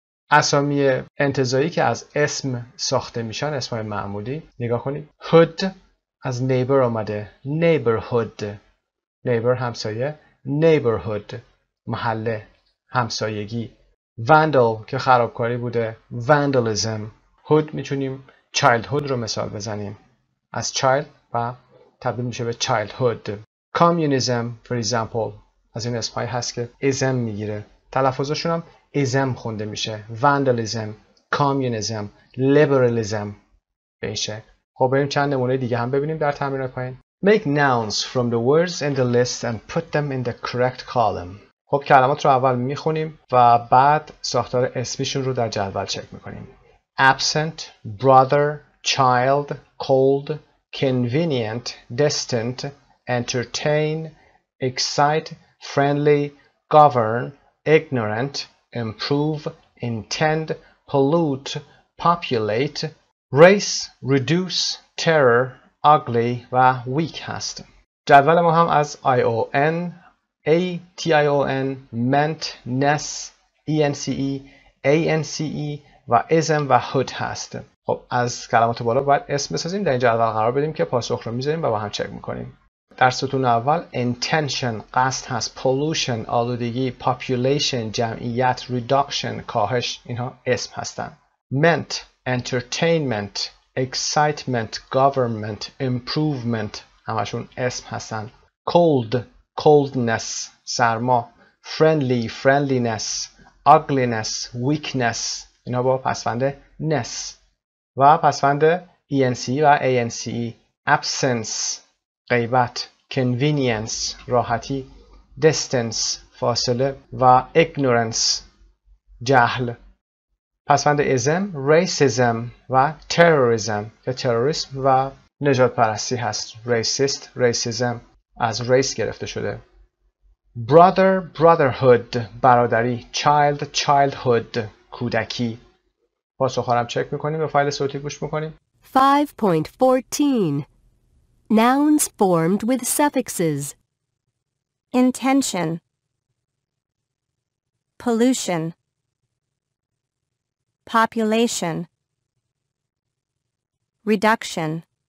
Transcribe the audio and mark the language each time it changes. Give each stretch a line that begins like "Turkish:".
Persian: اسامی انتزاعی که از اسم ساخته میشن اسمای معمولی. نگاه کنید. hood از neighbor آمده. neighborhood neighbor همسایه. neighborhood محله همسایگی. vandal که خرابکاری بوده.
English: vandalism.
Persian: hood میتونیم childhood رو مثال بزنیم. از child و تبدیل میشه به childhood. communism for example از این اسمایی هست که ism میگیره. تلفظشون هم ism خونده میشه.
English: vandalism communism liberalism
Persian: به این شکل. خب بریم چند نمونه دیگه هم ببینیم در تمرین پایین.
English: make nouns from the words in the list and put them in the correct column.
Persian: خب کلمات رو اول میخونیم و بعد ساختار اسمیشون رو در جدول چک میکنیم.
English: absent brother child cold convenient distant entertain excite friendly govern ignorant improve intend pollute populate race reduce terror ugly و weak هست. جدول ما هم از ION ATION meant ness ENCE ANCE و ism و hood هست.
Persian: خب از کلمات بالا باید اسم بسازیم. در این جدول قرار بدیم که پاسخ رو میذاریم و با هم چک میکنیم. در ستون اول intention قصد هست. pollution آلودگی. population جمعیت. reduction کاهش. اینها اسم هستند.
English: meant entertainment excitement government improvement
Persian: همشون اسم هستند.
English: cold coldness سرما. friendly friendliness ugliness weakness
Persian: اینها با پسوند
English: ness و پسوند ENCE و ANCE. absence غیبت.
Persian: convenience راحتی. distance فاصله و ignorance جهل. پسوند ism racism و terrorism که تروریسم و نژاد پرستی هست.
English: racist racism از race
Persian: گرفته شده.
English: brother brotherhood برادری. child childhood کودکی.
Persian: پاسخوارم چک میکنیم، به فایل صوتی گوش میکنیم.
English: 5.14 Nouns formed with suffixes. Intention, pollution, population, reduction,